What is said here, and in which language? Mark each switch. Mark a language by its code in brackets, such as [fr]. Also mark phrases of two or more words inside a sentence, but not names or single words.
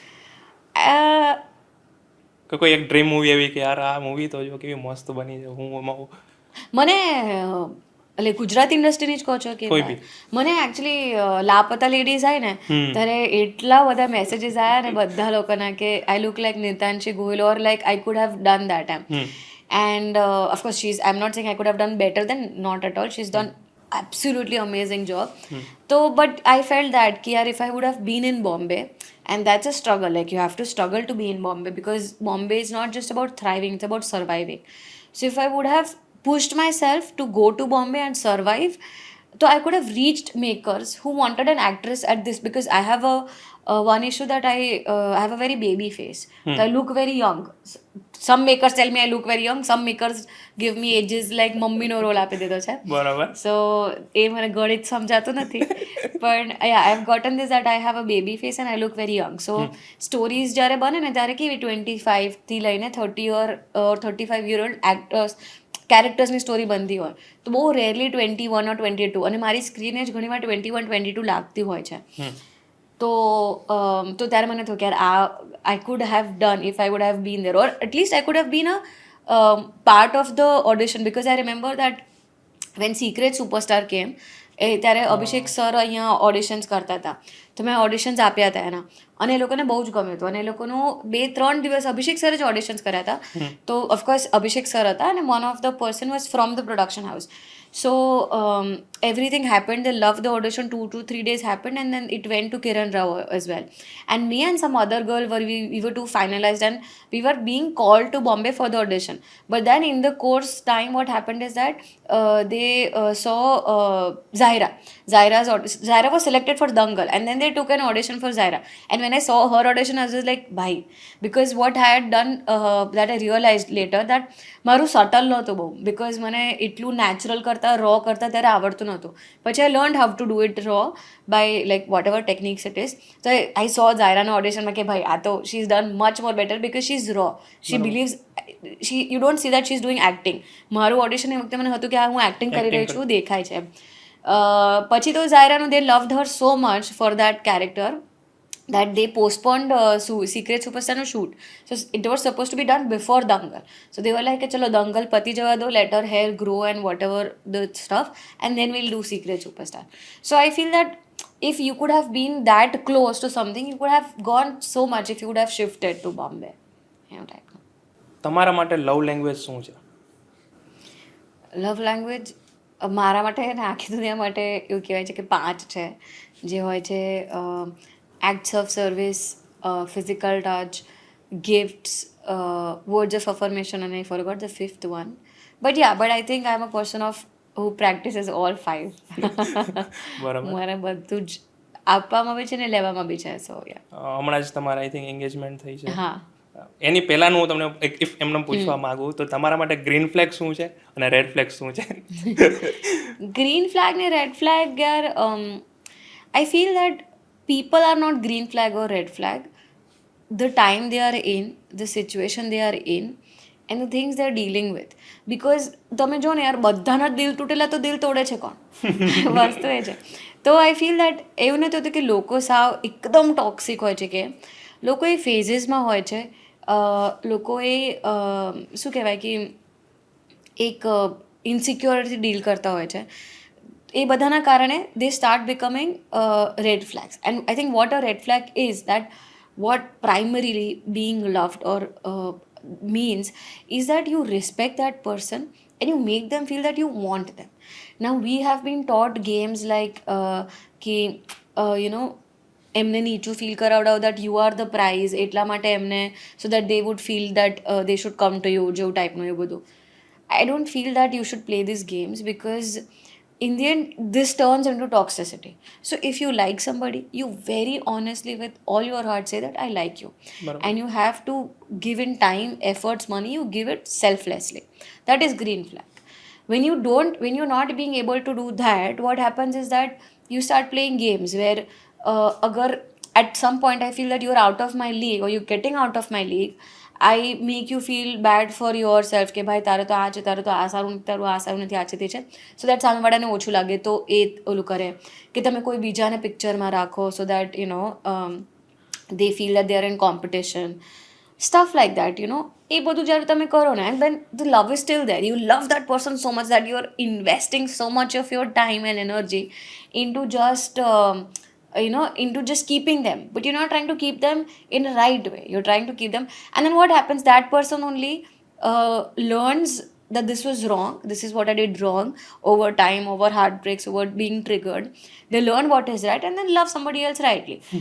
[gu] કે કોઈ એક ડ્રીમ મૂવી એવી કે યાર આ મૂવી તો જો કેવી મસ્ત બની છે, હું એમાં મને એટલે ગુજરાતી ઇન્ડસ્ટ્રીની જ કહો છો કે મને એકચ્યુઅલી લાપતા લેડીઝ આવી ને ત્યારે એટલા બધા મેસેજીસ આવ્યા ને બધા લોકોના કે [en] I look like નિતાંશી ગોહિલ, or like I could have done that [gu] એમ. [en] And of course I'm not saying I could have done better than, not at all, she's done absolutely amazing job. So but I felt that [hi] कि यार, [en] if I would have been in Bombay, and that's a struggle, like you have to struggle to be in Bombay because Bombay is not just about thriving, it's about surviving. So if I would have pushed myself to go to Bombay and survive, So I could have reached makers who wanted an actress at this, because I have one issue that I have a very baby face. So I look very young. Some makers tell me I look very young. Some makers give me ages like [gu] મમ્મી નો રોલ આપી દીધો છે. બરાબર. So એ મને ગણિત સમજાતું નથી. [en] પણ yeah, I've gotten this that I have a baby face and I look very young. So stories [gu] જ્યારે બને ને ત્યારે કેવી 25 થી લઈને 30 [en] or 35-year-old actors [gu] કેરેક્ટર્સની સ્ટોરી બનતી હોય તો બહુ રેરલી 21 or 22, અને મારી [en] screen age [gu] ઘણીવાર 21-22 લાગતી હોય છે. તો ત્યારે મને થયું કે યાર [en] I could have done if I would have been there, or at least I could have been a part of the audition, because I remember that when Secret Superstar came, [gu] ત્યારે અભિષેક સર અહીંયા ઓડિશન્સ કરતા હતા, તો મેં ઓડિશન્સ આપ્યા હતા એના, અને એ લોકોને બહુ જ ગમ્યું હતું, અને એ લોકોનું 2-3 દિવસ અભિષેક સરે જ ઓડિશન્સ કર્યા હતા. તો ઓફકોર્સ અભિષેક સર હતા, અને [en] one of the person was from the production house. So everything happened. They loved the audition. 2 to 3 days happened, and then it went to Kiran Rao as well. And me and some other girl we were too finalized, and we were being called to Bombay for the audition. But then in the course time, what happened is that they saw Zaira. Zaira was selected for Dangal, and then they took an audition for Zaira. And when I saw her audition, I was just like, bhai, because what I had done that I realized later that [gu] મારું સટલ નહોતું બહુ, બિકોઝ મને એટલું નેચરલ કરતાં રો કરતાં ત્યારે આવડતું નહોતું. [en] પછી I learned how to do it raw by like whatever techniques it is. So I saw Zairaના auditionમાં [gu] કે ભાઈ આ તો [en] she's done much more better because she's raw. She believes, you don't see that she's doing acting. [gu] મારું ઓડિશન એ વખતે મને હતું કે હું એક્ટિંગ કરી રહી છું, દેખાય છે. પછી તો [en] Zairaનું they loved her so much for that character that they postponed Secret Superstar no shoot. So it was supposed to be done before Dangal. So they were like, [gu] ચાલો Dangal પતી જવા દો, [en] let her hair grow and whatever the stuff, and then we'll do Secret Superstar. So I feel that if you could have been that close to something, you could have gone so much if you would have shifted to Bombay. [gu] તમારા માટે લવ લેંગ્વેજ શું છે? લવ લેંગ્વેજ મારા માટે ને આખી દુનિયા માટે એવું કહેવાય છે કે 5 છે, જે હોય છે [en] acts of service, physical touch, gifts, words of affirmation, and I forgot the 5th one. But I think I'm a person who practices all 5. [gu] મારે બધું જ આપવામાં બી છે ને લેવામાં બી છે. સો હમણાં જ તમારા [en] I think [gu] એંગેજમેન્ટ થઈ છે. હા, એની પહેલાનું હું તમને ઇફ એમને પૂછવા માંગુ તો તમારા માટે ગ્રીન ફ્લેગ શું છે અને રેડ ફ્લેગ શું છે? ગ્રીન ફ્લેગ ને રેડ ફ્લેગ, યાર [en] I feel that people are not green flag or red flag. The time they are in, the situation they are in, and the things they are dealing with. [gu] Because તમે જો ને યાર બધાના દિલ તૂટેલા તો દિલ તોડે છે કોણ? વસ્તુ એ છે. તો [en] I feel that [gu] એવું નથી હોતું કે લોકો સાવ એકદમ ટોક્સિક હોય છે, કે લોકો એ ફેઝીસમાં હોય છે, લોકો એ શું કહેવાય કે એક ઇન્સિક્યોરિટી ડીલ કરતા હોય છે. એ બધાના કારણે [en] they start becoming red flags. And I think what a red flag is, that what primarily being loved or means is that you respect that person and you make them feel that you want them. Now we have been taught games like [gu] કે એમને નીચું ફીલ કરાવડાવ [en] that you are the prize, [gu] એટલા માટે એમને, [en] so that they would feel that they should come to you, [gu] જેવું ટાઈપનું એ બધું. [en] I don't feel that you should play these games, because in the end, this turns into toxicity. So if you like somebody, you very honestly with all your heart say that I like you. And you have to give in time, efforts, money, you give it selflessly. That is green flag. When you're not being able to do that, what happens is that you start playing games where agar at some point I feel that you're out of my league or you're getting out of my league, I make you feel bad for yourself [gu] કે ભાઈ તારે તો આ છે, તારે તો આ સારું નથી, આ છે તે છે. [en] so that [gu] સામેવાળાને ઓછું લાગે તો એ ઓલું કરે કે તમે કોઈ બીજાને પિક્ચરમાં રાખો, [en] so that they feel that they are in competition, stuff like that. [gu] એ બધું જ્યારે તમે કરો ને, [en] and then the love is still there, you love that person so much that you are investing so much of your time and energy into just into just keeping them, but you're not trying to keep them in a right way, you're trying to keep them. And then what happens, that person only learns that this was wrong, this is what I did wrong, over time, over heartbreaks, over being triggered, they learn what is right and then love somebody else rightly.